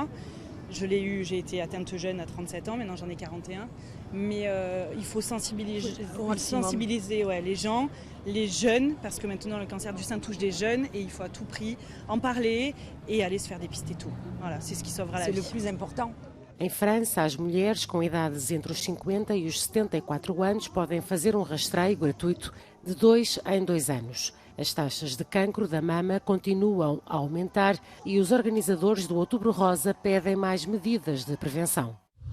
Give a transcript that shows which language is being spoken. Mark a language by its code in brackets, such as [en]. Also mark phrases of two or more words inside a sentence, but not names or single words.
[fr] Je l'ai eu, j'ai été atteinte jeune à 37 ans, maintenant j'en ai 41. Mais il faut sensibiliser les gens, les jeunes, parce que maintenant le cancer du sein touche des jeunes et il faut à tout prix en parler et aller se faire dépister tôt. Voilà, c'est ce qui sauvera la vie. C'est le plus important. [pt] Em França, as mulheres com idades entre os 50 e os 74 anos podem fazer um rastreio gratuito de 2 em 2 anos. As taxas de cancro da mama continuam a aumentar e os organizadores do Outubro Rosa pedem mais medidas de prevenção.